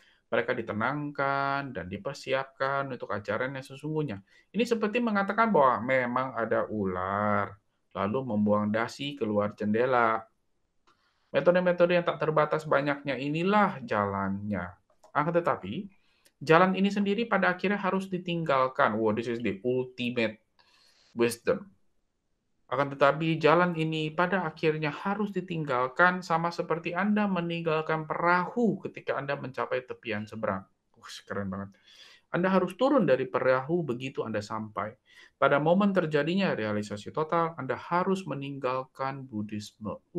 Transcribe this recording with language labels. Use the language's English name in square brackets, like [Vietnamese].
[Indonesian] Mereka ditenangkan dan dipersiapkan untuk ajaran yang sesungguhnya. Ini seperti mengatakan bahwa memang ada ular, lalu membuang dasi keluar jendela. Metode-metode yang tak terbatas banyaknya inilah jalannya. Akan tetapi, jalan ini sendiri pada akhirnya harus ditinggalkan. [English] Wow, this is the ultimate wisdom. [Indonesian] Akan tetapi, jalan ini pada akhirnya harus ditinggalkan sama seperti Anda meninggalkan perahu ketika Anda mencapai tepian seberang. Keren banget. Anda harus turun dari perahu begitu Anda sampai. Pada momen terjadinya realisasi total, Anda harus meninggalkan Buddhisme.